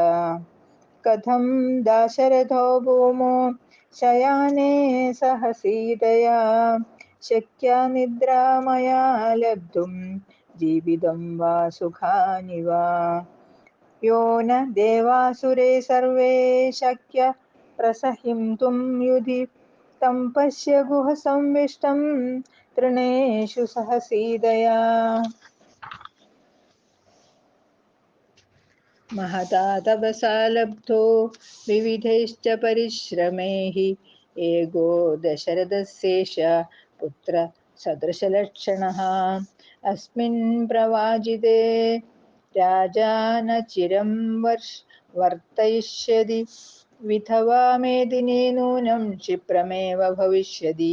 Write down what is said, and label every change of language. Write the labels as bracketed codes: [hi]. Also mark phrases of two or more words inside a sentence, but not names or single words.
[sa] കഥം ദാശരഥോ ഭൂമോ ശയാനേ സഹ സീതയാ ശക്യാ നിദ്രാ മയാ ലബ്ധും ജീവിതം വാ സുഖാനി വാ. യോ ന ദേവാസുരേ സർവേ ശക്യ പ്രസഹിംതും യുധി തം പശ്യ ഗുഹ സംവിഷ്ടം തൃണേഷു സഹ സീതയാ. महता तपसा लब्धो विविधैश्च परिश्रमैः एगो दशरथस्येष पुत्र सदृशलक्षणः. अस्मिन् प्रवाजिते राजा न चिरं वर्तयिष्यति विधवा मेदिनी नूनं क्षिप्रमेव भविष्यति.